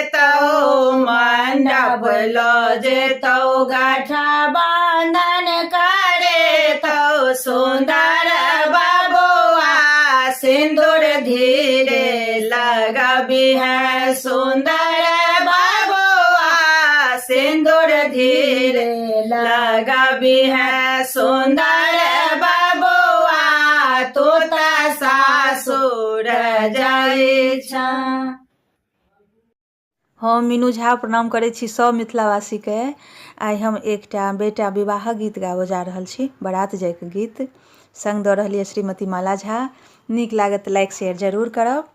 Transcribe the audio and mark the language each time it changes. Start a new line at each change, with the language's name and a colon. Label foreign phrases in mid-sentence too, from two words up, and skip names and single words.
Maithili: तो मंडप लाजे तो गठ बंधन करे तो सुंदर बाबुआ सिंदूर धीरे लगबी है सुंदर बाबुआ सिंदूर धीरे लगबी है सुंदर बाबुआ तोता सासुर जाए हम मीनू झा प्रणाम करै छी सब मिथिलावासीके। आइ हम एकटा बेटा विवाह गीत गाबऽ जा रहल छी, बारात जाइके गीत। संग दऽ रहलिए श्रीमती माला झा। नीक लागत तऽ
English: like share
Maithili: जरूर करब।